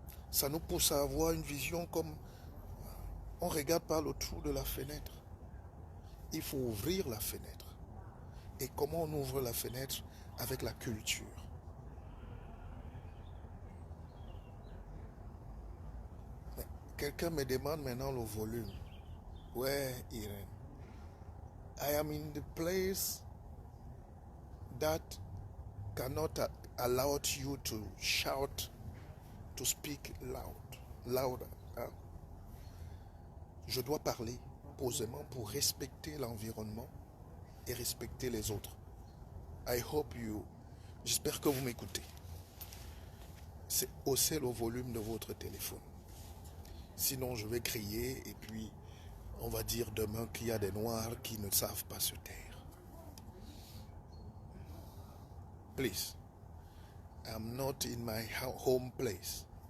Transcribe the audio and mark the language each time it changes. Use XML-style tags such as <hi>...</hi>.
<fr>Ça nous pousse à avoir une vision comme on regarde par le trou de la fenêtre. Il faut ouvrir la fenêtre. Et comment on ouvre la fenêtre? Avec la culture. Quelqu'un me demande maintenant le volume. Ouais, Irène.</fr> <en>I am in the place that cannot allow you to shout, to speak louder. Hein?</en> <fr>Je dois parler posément pour respecter l'environnement et respecter les autres.</fr> <en>I hope you.</en> <fr>J'espère que vous m'écoutez. C'est hausser le volume de votre téléphone. Sinon, je vais crier et puis on va dire demain qu'il y a des Noirs qui ne savent pas se taire.</fr> <en>Please, I'm not in my home place.</en>